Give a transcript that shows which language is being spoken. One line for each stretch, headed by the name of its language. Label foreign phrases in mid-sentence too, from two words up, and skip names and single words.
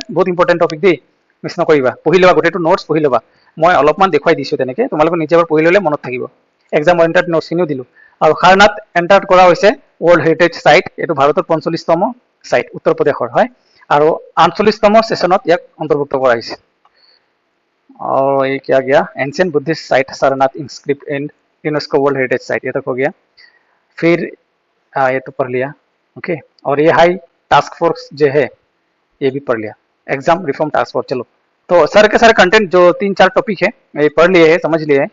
Assamese: বহুত
English: important topic
Assamese: দেই, মিছ নকৰিবা। পঢ়ি ল'বা, গোটেইটো নোটছ পঢ়ি ল'বা। মই অলপমান দেখুৱাই দিছোঁ তেনেকৈ, তোমালোকে নিজে এবাৰ পঢ়ি ল'লে মনত থাকিব।
English: exam oriented
Assamese: নোটছখিনিও দিলোঁ। আৰু সাৰনাথ এণ্টাৰ কৰা হৈছে
English: world heritage site,
Assamese: এইটো ভাৰতৰ 45তম সাইট, উত্তৰ প্ৰদেশৰ হয়। আৰু 48তম সেশনত ইয়াক অন্তৰ্ভুক্ত কৰা হৈছে।
Hindi: और ये क्या गया?
English: Ancient Buddhist Site Sarnath Inscribed in UNESCO World Heritage Site,
Hindi: ये तक हो गया। फिर ये तो पढ़ लिया। ओके, और ये
English: high task force
Hindi: जो है ये भी पढ़ लिया।
English: exam reform task force.
Hindi: चलो, तो सर के सारे कंटेंट जो 3-4 टॉपिक है ये पढ़ लिए है, समझ लिए है।